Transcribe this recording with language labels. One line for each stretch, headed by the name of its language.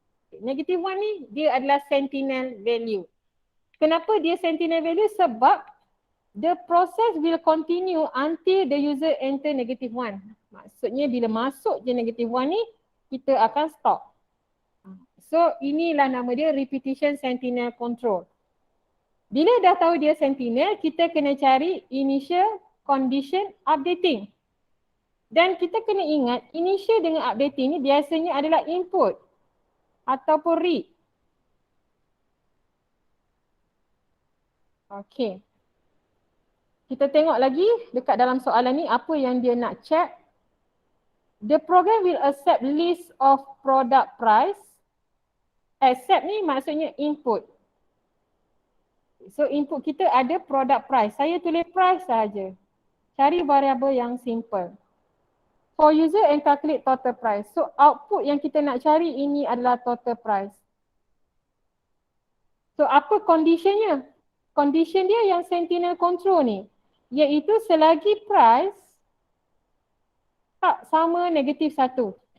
Malay: -1 ni dia adalah sentinel value. Kenapa dia sentinel value?
English: Sebab the process will continue until the user enter -1.
Malay: Maksudnya bila masuk je -1 ni, kita akan stop. So inilah nama dia repetition sentinel control. Bila dah tahu dia sentinel, kita kena cari initial condition updating. Dan kita kena ingat initial dengan updating ni biasanya adalah input ataupun read. Okay. Kita tengok lagi dekat dalam soalan ni apa yang dia nak check.
English: The program will accept list of product price.
Malay: Accept ni maksudnya input. So input kita ada product price. Saya tulis price saja. Cari variable yang simple.
English: For user and calculate total price.
Malay: So output yang kita nak cari ini adalah total price. So apa conditionnya? Condition dia yang sentinel control ni. Iaitu selagi price tak sama -1.